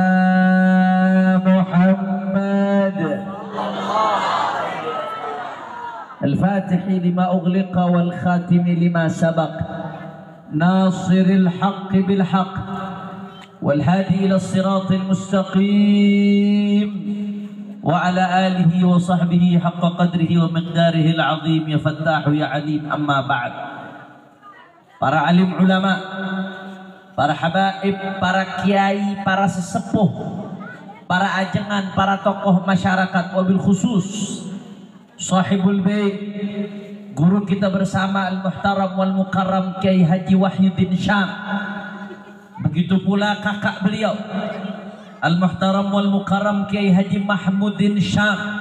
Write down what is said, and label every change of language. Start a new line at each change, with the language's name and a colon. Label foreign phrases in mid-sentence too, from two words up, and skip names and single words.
Arabic: محمد الفاتح لما أغلق والخاتم لما سبق ناصر الحق بالحق والهادي إلى الصراط المستقيم وعلى آله وصحبه حق قدره ومقداره العظيم يا فتاح يا عليم. أما بعد,
Indonesian: para alim ulama, para habaib, para kiai, para sesepuh, para ajengan, para tokoh masyarakat,
Arabic: وبالخصوص صاحب البيت,
Indonesian: guru kita bersama
Arabic: المحترم والمكرم
Indonesian: Kiai Haji Wahyuddin Syam, begitu pula kakak beliau
Arabic: المحترم والمكرم
Indonesian: Kiai Haji Mahmudin Syam,